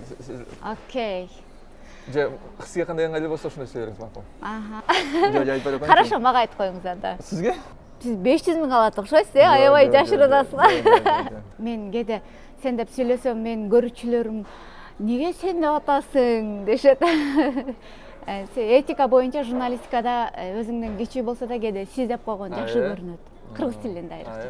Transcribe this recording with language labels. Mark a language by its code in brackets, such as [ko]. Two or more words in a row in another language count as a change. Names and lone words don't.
[kk] Окей. Сізге қандай ыңғайлы болса, шындай сөйлеріңіз мақұл. Хорошо, маға айтып қойыңыз анда. Сізге? Сіз 500 мың алады ұқсайсыз, аябай жашырасыз. [ky] Мен кеде сен деп сөйлесем, мен көрүүчүлөрүм неге сен деп атасың дешет. Этика боюнча журналистикада өзүңдөн кичүү болсо да кеде сиз деп койгон жакшы көрүнөт. Кыргыз тилинде айрыкча.